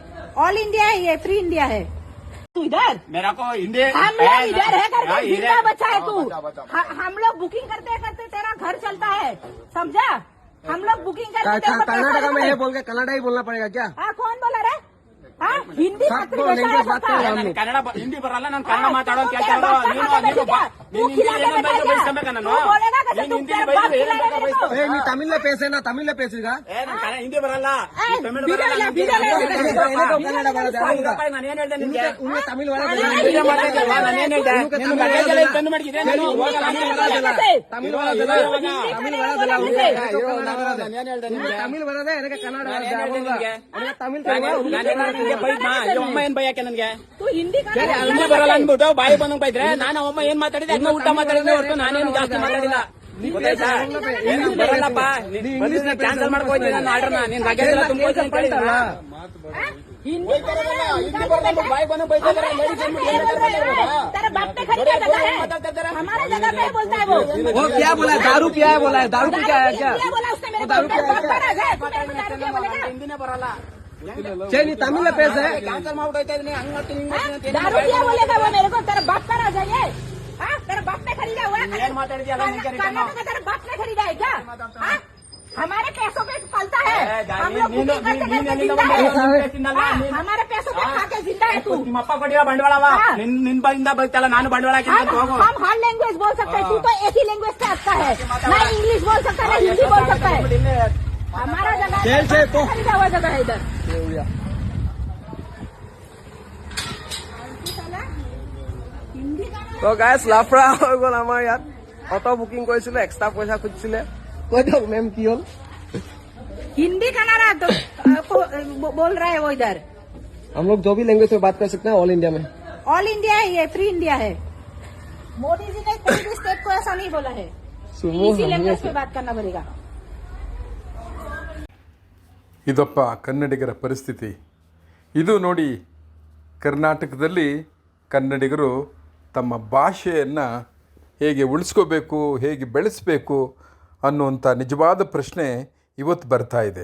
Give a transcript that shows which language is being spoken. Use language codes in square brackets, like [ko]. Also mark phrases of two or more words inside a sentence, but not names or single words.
[en] All India [hi] है ये, [en] free India [hi] है। तू इधर, मेरा को हिंदी हम लोग इधर है करके जिंदा बचा है तू। हम लोग बुकिंग करते करते तेरा घर चलता है, समझा? हम लोग बुकिंग करते कर्नाटका में ये बोल के कन्नड़ा ही बोलना पड़ेगा क्या? हाँ, कौन बोला रे? हाँ, हिंदी [kn] ಕನ್ನಡ ಹಿಂದಿ ಬರಲ್ಲ, ನಾನು ಕನ್ನಡ ಮಾತಾಡೋ ಕೆಲಸ [ta] நீ தமிழ் பேசேனா? தமிழ் பேசிக [kn] ಹಿಂದಿ ಬರಲ್ಲ, ಕನ್ನಡ ಬರೋದು ನಾನು ಏನ್ ಹೇಳ್ದೆ ನಿಮ್ಗೆ? ತಮಿಳ್ ತಮಿಳ್ ಬರೋದೇ ನನಗೆ ಕನ್ನಡ ತಮಿಳ್ ಅಮ್ಮ ಏನ್ ಭಯಕ್ಕೆ ನನ್ಗೆ [hi] तू हिंदी का [kn] ಹಿಂದಿ ಬರಲ್ಲ ಅನ್ಬಿಟ್ಟು ಬಾಯಿ ಬಂದಂಗ್ ಬೈದ್ರೆ ನಾನು ಅಮ್ಮ ಏನ್ ಮಾತಾಡಿದೆ ಅದನ್ನ ಉಲ್ಟಾ ಮಾತಾಡಿದ್ರೆ ಹೊರತು ನಾನೇನು ಜಾಸ್ತಿ ಮಾತಾಡಿಲ್ಲ. ಗೊತ್ತಾಯ್ತಾ? ಏನು ಬರಲ್ಲಪ್ಪ, ಕ್ಯಾನ್ಸಲ್ ಮಾಡ್ಕೊಯ್ತೀನಿ ನಾನು ಆರ್ಡರ್ನ. ನೀನ್ ಲಗೇಜ್ ಎಲ್ಲ ತುಂಬ್ಕೊಯ್ತೀನಿ ಅಂತ ಹೇಳಿದ್ರಲ್ಲ. [hi] हिंदी [kn] ಬಾಯಿ ಬಂದಂಗ್ ಬೈತಾರೆ. [hi] तेरा बाप ने खरीदा जगह है, हमारे जगह पे बोलता है वो। वो क्या बोला है? दारू पिया है बोला है। दारू पी क्या है क्या? क्या बोला उसने मेरे को? दारू क्या बोलेगा? [kn] ಹಿಂದಿನೇ ಬರಲ್ಲ. [ta] நீ தமிழ் பேசே [kn] ಕ್ಯಾನ್ಸಲ್ ಮಾಡ್ಬಿಟ್ಟೈತೆ ಇದನ್ನ ಹಂಗ್ ಮಾಡ್ತೀನಿ ಹಿಂಗ್ ಮಾಡ್ತೀನಿ ಅಂತ [hi] दारू क्या बोलेगा वो मेरे को? तेरा बाप का राजा ये? हाँ, तेरा बाप ने खरीदा हुआ है? [kn] ಏನ್ ಮಾತಾಡಿದ್ಯಲ್ಲ ನಿನ್ಗೆ [hi] कर्नाटक तेरा बाप ने खरीदा है क्या? हाँ? हमारे पैसों पे पलता है, हम लोग [kn] ನೀನು [hi] बुकिंग करते करते जिंदा है। हमारे पैसों पे खा के जिंदा है तू। [kn] ನಿಮ್ಮಪ್ಪ ಕೊಟ್ಟಿರೋ ಬಂಡವಾಳವ ನಿನ್ ಬಾಯಿಂದ ಬೈತಲ್ಲ, ನಾನು ಬಂಡವಾಳ ಹಾಕಿದ್ದೀನಿ ಹೋಗು. [hi] हम हर लैंग्वेज बोल सकते हैं, तू तो एक ही लैंग्वेज से आता है, ना इंग्लिश बोल सकता है ना हिंदी बोल सकता है। हमारा जगह खरीदा हुआ जगह है इधर। [as] তো গাইছ লাফৰা হৈ গ'ল আমাৰ ইয়াত। [en] auto booking [as] কৰিছিলে, এক্সট্ৰা পইচা খুজিছিলে। কৈ দিয়ক মেম কি হ'ল? [hi] हिंदी का नारा बोल रहा है वो इधर। हम लोग जो भी लैंग्वेज में बात कर सकते हैं [en] All India [hi] में। [en] All India [hi] है ये, [en] free India [hi] है। मोदी जी ने कोई भी स्टेट को ऐसा नहीं बोला है, इसी लैंग्वेज में बात करना पड़ेगा। [kn] ಇದಪ್ಪ ಕನ್ನಡಿಗರ ಪರಿಸ್ಥಿತಿ. ಇದು ನೋಡಿ, ಕರ್ನಾಟಕದಲ್ಲಿ ಕನ್ನಡಿಗರು ತಮ್ಮ ಭಾಷೆಯನ್ನು ಹೇಗೆ ಉಳಿಸ್ಕೋಬೇಕು, ಹೇಗೆ ಬೆಳೆಸಬೇಕು ಅನ್ನುವಂಥ ನಿಜವಾದ ಪ್ರಶ್ನೆ ಇವತ್ತು ಬರ್ತಾ ಇದೆ.